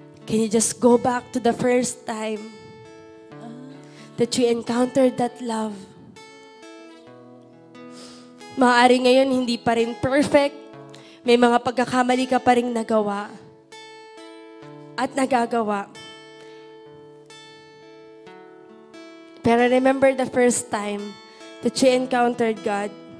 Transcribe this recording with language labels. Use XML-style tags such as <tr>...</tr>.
<en>Can you just go back to the first time that you encountered that love?</en> <tl>Maaari ngayon hindi pa rin perfect. May mga pagkakamali ka pa rin nagawa at nagagawa.</tl> <en>Pero remember the first time that you encountered God.</en>